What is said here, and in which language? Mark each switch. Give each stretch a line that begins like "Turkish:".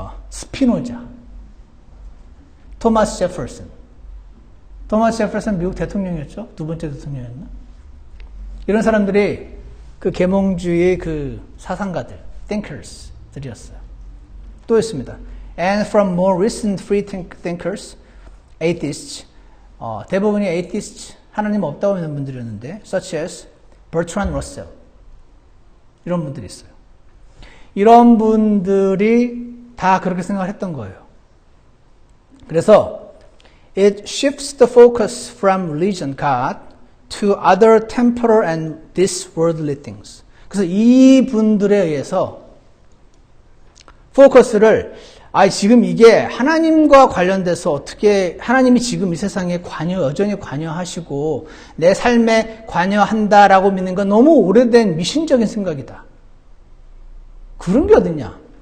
Korean: 스피노자. 토마스 제퍼슨. 토마스 제퍼슨 미국 대통령이었죠? 두 번째 대통령이었나? 이런 사람들이 그 계몽주의의 그 사상가들, thinkers들이었어요. 또 있습니다.
English: And from more recent free thinkers, atheists,
Korean: 대부분이 atheists, 하나님 없다고 믿는 분들이었는데,
English: such as Bertrand Russell,
Korean: 이런 분들이 있어요. 이런 분들이 다 그렇게 생각을 했던 거예요.
English: 그래서 it shifts the focus from religion, God, to other temporal and this worldly things.
Korean: 그래서 이 분들에 의해서 포커스를 지금 이게 하나님과 관련돼서 어떻게 하나님이 지금 이 세상에 여전히 관여하시고 내 삶에 관여한다라고 믿는 건 너무 오래된 미신적인 생각이다. 그런 게 어딨냐?